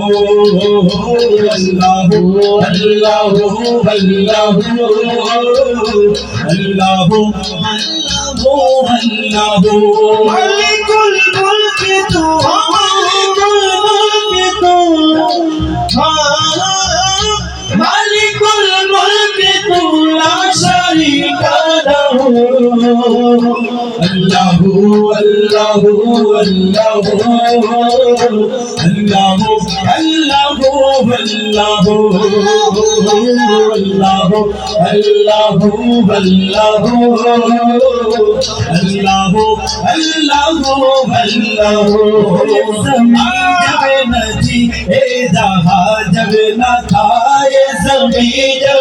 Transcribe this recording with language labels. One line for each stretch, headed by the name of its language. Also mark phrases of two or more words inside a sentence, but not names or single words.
Arabic: الله الله الله الله مالك الملك تو مالك الملك تو مالك الملك تو لا شريك له الله الله الله الله الله الله الله الله الله الله الله الله
Urdu: زمیں جب نہ تھی اے جہاں جب نہ تھا، یہ زمیں جب